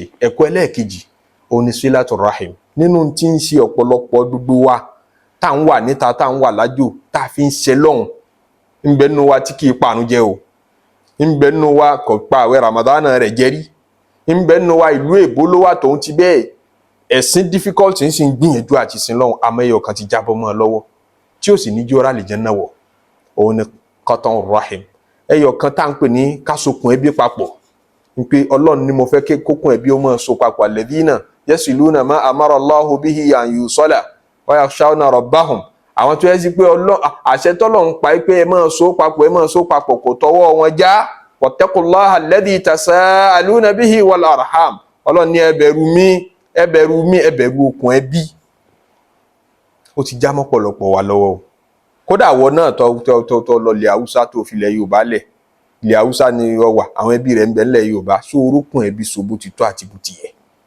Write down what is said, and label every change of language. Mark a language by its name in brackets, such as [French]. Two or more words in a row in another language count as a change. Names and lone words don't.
[Yoruba] Ẹ̀kọ́ ẹlẹ́ẹ̀kejì òun ni [Arabic] صلة الرحم. [Yoruba] Nínú tí ń ṣe ọ̀pọ̀lọpọ̀ gbogbo wa tá ń wà níta, tá ń wà lájò, tá fi ń ṣe lọ́hùn, ń bẹ nínú wa tí kì í parun jẹ o, ń bẹ nínú wa kò pa àwẹ̀ Ramadan rẹ̀ jẹ rí, ń bẹ nínú wa ìlú èbó ló wà tóun ti bẹ́ẹ̀ ẹ̀sìn difficult ń sì ń gbìyànjú àti sin lọ́hùn, àmọ́ ẹyọ kan ti jábọ́ mọ́ ọ lọ́wọ́ tí ó sì ní jọ́ra lè jẹ́ náà wọ̀. Òun ni [Arabic] قطع الرحم. [Yoruba] Ẹyọ kan tá ń pè ní kásokùn ẹbí papọ̀, ń pé Ọlọ́run ni mo fẹ́ kí kókùn ẹbí ó máa so papọ̀, [Arabic] الذين يصلون ما أمر الله به أن يوصل ويخشون ربهم. [Yoruba] Àwọn tó yẹ sí pé àṣẹ t'Ọlọ́run pa pé ẹ máa so papọ̀, ẹ máa so papọ̀ kò tọwọ́ wọn já. [Arabic] واتقوا الله الذي تساءلون به والأرحام. [Yoruba] Ọlọ́run ní ẹ bẹ̀rù mi, ẹ bẹ̀rù mi, ẹ bẹ̀rù okùn ẹbí. Ó ti já mọ́pọ̀lọpọ̀ wa lọ́wọ́. Kódà wọ náà tó lọ ilẹ̀ Haúsá tó fi ilẹ̀ Yorùbá lẹ̀, ilẹ̀ Haúsá ni ó wà, àwọn ẹbí rẹ̀ ń bẹ nílẹ̀ Yorùbá, so orókùn ẹbí so bó ti tó àti bó ti yẹ.